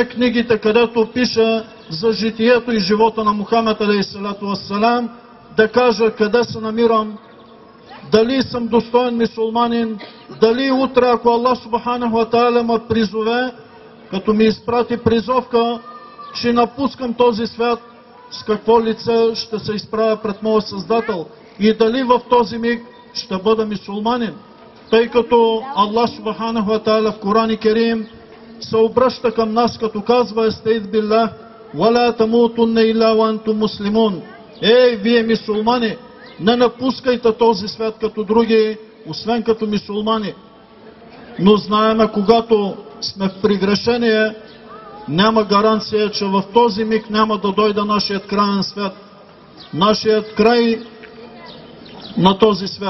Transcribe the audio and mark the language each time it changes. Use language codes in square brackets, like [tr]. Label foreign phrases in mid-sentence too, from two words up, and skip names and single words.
[bg] книгите, където пише за житието и живота на Мухаммед [ar] عليه الصلاة والسلام, [bg] да каже къде се намирам, дали съм достоен мюсюлманин, дали утре, ако Аллах [ar] سبحانه وتعالى [bg] ме призове, като ми изпрати призовка, че напускам този свят, с какво лице ще се изправя пред моя Създател и дали в този миг ще бъда мюсюлманин. Тъй като Аллах [ar] سبحانه وتعالى [bg] в Коран Керим се обръща към нас, като казва: [ar] أستعيذ بالله، ولا تموتن إلا وأنتم مسلمون. [bg] Ей, вие мюсюлмани, не напускайте този свят като други, освен като мюсюлмани. Но знаеме, когато сме в прегрешение, няма гаранция, че в този миг няма да дойде нашият краен свят. Нашият край на този свят.